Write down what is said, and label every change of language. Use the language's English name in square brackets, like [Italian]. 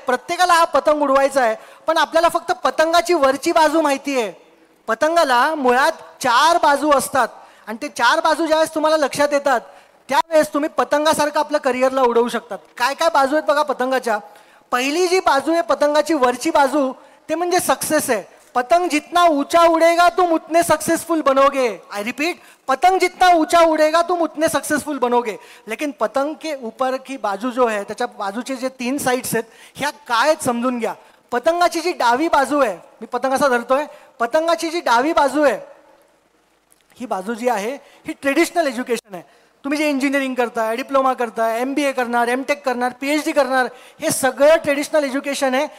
[Marathi] प्रत्येकाला हा पतंग उडवायचा आहे, पण आपल्याला फक्त पतंगाची वरची बाजू माहिती आहे. पतंगाला मुळात 4 बाजू असतात. आणि ते 4 बाजू ज्यावेळेस तुम्हाला लक्षात येतात, त्यावेळेस तुम्ही पतंगासारखं आपल्या करिअरला उडवू शकतात. काय काय बाजू आहेत बघा पतंगाच्या. पहिली जी बाजू आहे पतंगाची वरची बाजू, ते म्हणजे सक्सेस आहे. [Hindi] पतंग जितना ऊंचा उड़ेगा तुम उतने सक्सेसफुल बनोगे. [English] I repeat, [Hindi] पतंग जितना ऊंचा उड़ेगा तुम उतने सक्सेसफुल बनोगे. लेकिन पतंग के ऊपर की बाजू जो है, [Marathi] त्याच्या बाजूचे जे 3 साइड्स आहेत, ह्या काय समजून घ्या. पतंगाची जी डावी बाजू आहे, मी पतंग असा धरतोय, पतंगाची जी डावी बाजू आहे, ही बाजू जी आहे ही ट्रेडिशनल एज्युकेशन आहे. तुम्ही जे इंजिनिअरिंग करताय, डिप्लोमा करताय, MBA करणार, MTech करणार, PhD करणार, हे सगळं ट्रेडिशनल एज्युकेशन आहे.